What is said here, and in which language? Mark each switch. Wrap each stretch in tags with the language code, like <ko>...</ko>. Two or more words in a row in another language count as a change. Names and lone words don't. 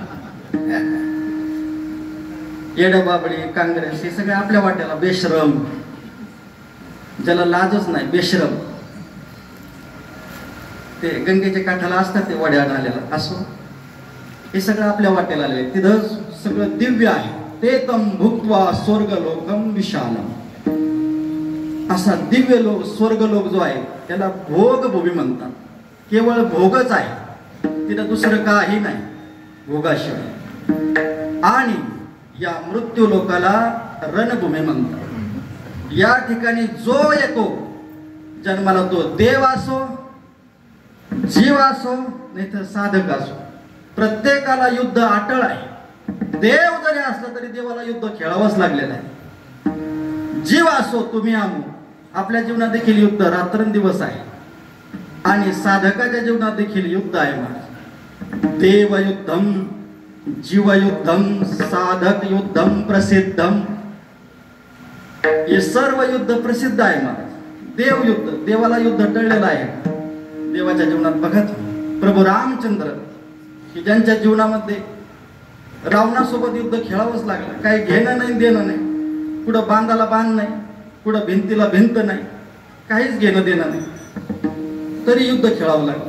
<mr>येड्या बाबळी काँग्रेस हे सगळे आपल्या वाट्याला, बेशरम, ज्याला लाजच नाही, बेशरम. ते गंगेच्या काठाला असतात ते वड्या आलेला. असो, हे सगळं आपल्या वाट्याला आले. तिथं सगळं दिव्य आहे.</mr> <sa>ते तम भुक्त्वा स्वर्गलोकम विशालम.</sa> <mr>असा दिव्य लोक, स्वर्गलोक जो आहे त्याला भोगभूमी म्हणतात. केवळ भोगच आहे, तिथं दुसरं काही नाही भोगाशिवाय. आणि या मृत्यू लोकाला रणभूमी म्हणतात. या ठिकाणी जो येतो जन्माला, तो देव असो, जीव असो, नाही तर साधक असो, प्रत्येकाला युद्ध अटळ आहे. देव जरी असला तरी देवाला युद्ध खेळावंच लागलेलं आहे. जीव असो, तुम्ही आम्ही, आपल्या जीवनात देखील युद्ध रात्रंदिवस आहे. आणि साधकाच्या जीवनात देखील युद्ध आहे. महाराज,</mr> <sa>देवयुद्धम, जीवयुद्धम, साधक युद्धम प्रसिद्धम.</sa> <mr>हे सर्व युद्ध प्रसिद्ध आहे महाराज. देवयुद्ध, देवाला युद्ध टळलेलं आहे देवाच्या जीवनात. बघत प्रभू रामचंद्र की ज्यांच्या जीवनामध्ये रावणासोबत युद्ध खेळावंच लागलं. काही घेणं नाही, देणं नाही, कुठं बांधाला बांध नाही, कुठं भिंतीला भिंत नाही, काहीच घेणं देणं नाही, तरी युद्ध खेळावं लागलं.</mr>